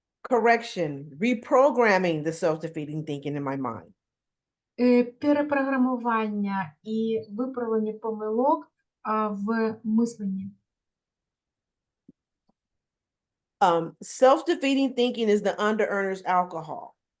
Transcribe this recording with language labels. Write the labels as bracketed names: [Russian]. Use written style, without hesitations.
[English] Correction, reprogramming the self-defeating thinking in my mind. [Ukrainian] Перепрограмування і виправлення помилок в мисленні. [English] Self-defeating thinking is the under-earner's alcohol.